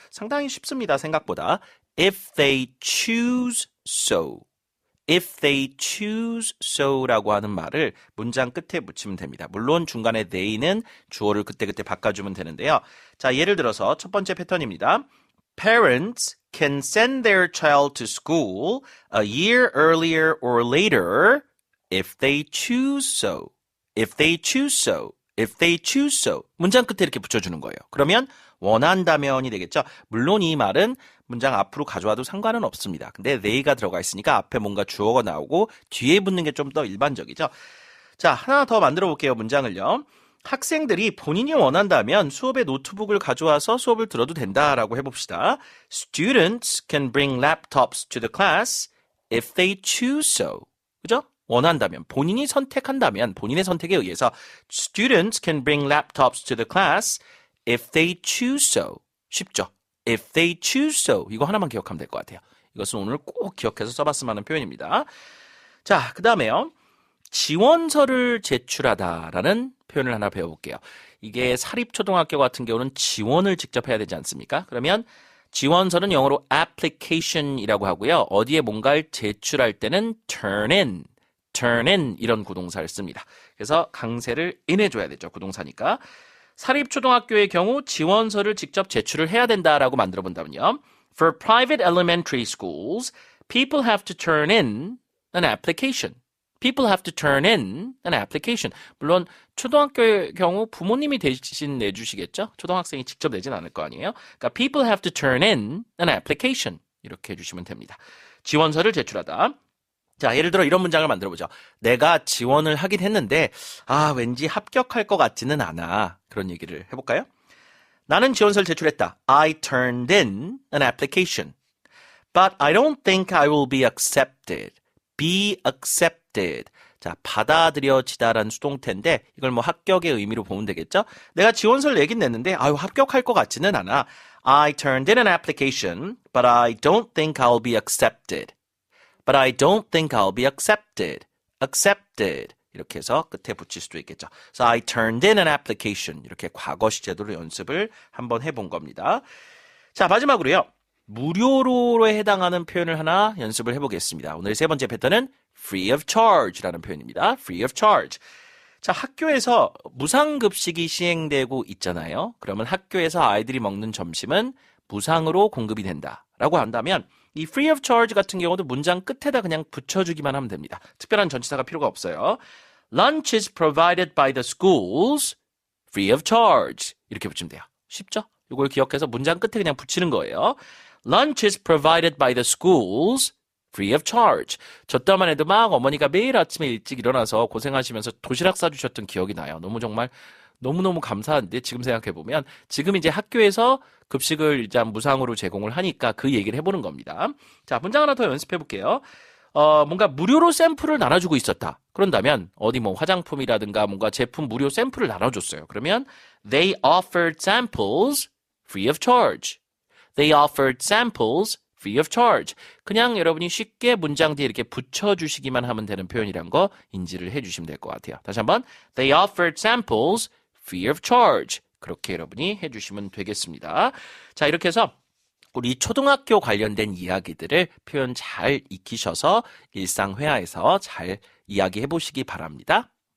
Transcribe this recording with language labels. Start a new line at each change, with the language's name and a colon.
Korean: 상당히 쉽습니다. 생각보다.
English: If they choose so. If they choose so
Korean: 라고 하는 말을 문장 끝에 붙이면 됩니다. 물론 중간에 they는 주어를 그때그때 바꿔주면 되는데요. 자, 예를 들어서 첫 번째 패턴입니다.
English: Parents can send their child to school a year earlier or later if they choose so. If they choose so. If they choose so.
Korean: 문장 끝에 이렇게 붙여주는 거예요. 그러면 원한다면이 되겠죠. 물론 이 말은 문장 앞으로 가져와도 상관은 없습니다. 근데 they가 들어가 있으니까 앞에 뭔가 주어가 나오고 뒤에 붙는 게 좀 더 일반적이죠. 자, 하나 더 만들어 볼게요. 문장을요. 학생들이 본인이 원한다면 수업에 노트북을 가져와서 수업을 들어도 된다라고 해봅시다.
English: Students can bring laptops to the class if they choose so.
Korean: 그죠? 원한다면, 본인이 선택한다면, 본인의 선택에 의해서
English: Students can bring laptops to the class if they choose so.
Korean: 쉽죠?
English: If they choose so.
Korean: 이거 하나만 기억하면 될 것 같아요. 이것은 오늘 꼭 기억해서 써봤으면 하는 표현입니다. 자, 그 다음에요. 지원서를 제출하다라는 표현을 하나 배워볼게요. 이게 사립초등학교 같은 경우는 지원을 직접 해야 되지 않습니까? 그러면 지원서는 영어로 application이라고 하고요. 어디에 뭔가를 제출할 때는 turn in 이런 구동사를 씁니다. 그래서 강세를 in해줘야 되죠. 구동사니까. 사립초등학교의 경우 지원서를 직접 제출을 해야 된다라고 만들어 본다면요.
English: For private elementary schools, people have to turn in an application. People have to turn in an application.
Korean: 물론 초등학교의 경우 부모님이 대신 내주시겠죠? 초등학생이 직접 내진 않을 거 아니에요? 그러니까
English: people have to turn in an application.
Korean: 이렇게 해주시면 됩니다. 지원서를 제출하다. 자, 예를 들어 이런 문장을 만들어보죠. 내가 지원을 하긴 했는데 왠지 합격할 것 같지는 않아. 그런 얘기를 해볼까요? 나는 지원서를 제출했다.
English: I turned in an application. But I don't think I will be accepted. Be accepted.
Korean: 자, 받아들여지다라는 수동태인데 이걸 뭐 합격의 의미로 보면 되겠죠? 내가 지원서를 내긴 냈는데 합격할 것 같지는 않아.
English: I turned in an application, but I don't think I'll be accepted. But I don't think I'll be accepted. Accepted.
Korean: 이렇게 해서 끝에 붙일 수도 있겠죠.
English: So I turned in an application.
Korean: 이렇게 과거 시제도로 연습을 한번 해본 겁니다. 자, 마지막으로요. 무료로에 해당하는 표현을 하나 연습을 해보겠습니다. 오늘 세 번째 패턴은 free of charge라는 표현입니다.
English: free of charge.
Korean: 자, 학교에서 무상급식이 시행되고 있잖아요. 그러면 학교에서 아이들이 먹는 점심은 무상으로 공급이 된다라고 한다면 이 free of charge 같은 경우도 문장 끝에다 그냥 붙여주기만 하면 됩니다. 특별한 전치사가 필요가 없어요.
English: Lunch is provided by the schools free of charge.
Korean: 이렇게 붙이면 돼요. 쉽죠? 이걸 기억해서 문장 끝에 그냥 붙이는 거예요.
English: Lunch is provided by the schools free of charge.
Korean: 저 때만 해도 막 어머니가 매일 아침에 일찍 일어나서 고생하시면서 도시락 싸주셨던 기억이 나요. 너무 감사한데 지금 생각해보면 지금 이제 학교에서 급식을 일단 무상으로 제공을 하니까 그 얘기를 해보는 겁니다. 자, 문장 하나 더 연습해볼게요. 뭔가 무료로 샘플을 나눠주고 있었다. 그런다면 어디 뭐 화장품이라든가 뭔가 제품 무료 샘플을 나눠줬어요. 그러면
English: they offered samples free of charge. They offered samples free of charge.
Korean: 그냥 여러분이 쉽게 문장 뒤에 이렇게 붙여주시기만 하면 되는 표현이란 거 인지를 해주시면 될 것 같아요. 다시 한번
English: They offered samples free of charge.
Korean: 그렇게 여러분이 해주시면 되겠습니다. 자, 이렇게 해서 우리 초등학교 관련된 이야기들을 표현 잘 익히셔서 일상회화에서 잘 이야기해 보시기 바랍니다.